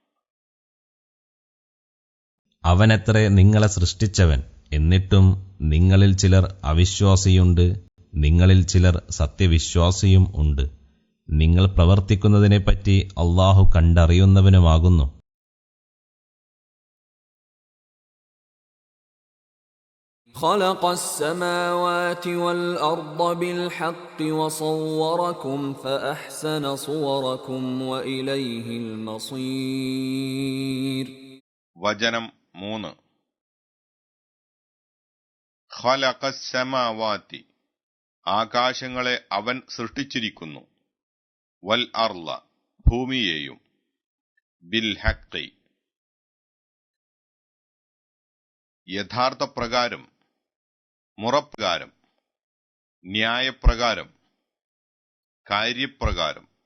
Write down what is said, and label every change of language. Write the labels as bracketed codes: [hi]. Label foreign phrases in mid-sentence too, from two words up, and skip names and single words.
[ml] അവനത്രേ നിങ്ങളെ സൃഷ്ടിച്ചവൻ. എന്നിട്ടും നിങ്ങളിൽ ചിലർ അവിശ്വാസിയുണ്ട്, നിങ്ങളിൽ ചിലർ സത്യവിശ്വാസിയും ഉണ്ട്. നിങ്ങൾ പ്രവർത്തിക്കുന്നതിനെപ്പറ്റി അള്ളാഹു കണ്ടറിയുന്നവനുമാകുന്നു. [ar] خلق السماوات والأرض بالحق وصوركم فأحسن صوركم وإليه المصير. [ml] വചനം 3. [ar] خلق السماوات, [ml] ആകാശങ്ങളെ അവൻ സൃഷ്ടിച്ചിരിക്കുന്നു. [ar] والأرض, [ml] ഭൂമിയെയും. [ar] بالحق, [ml] യഥാർത്ഥ പ്രകാരം, മുറപ്രകാരം, ന്യായപ്രകാരം, കാര്യപ്രകാരം.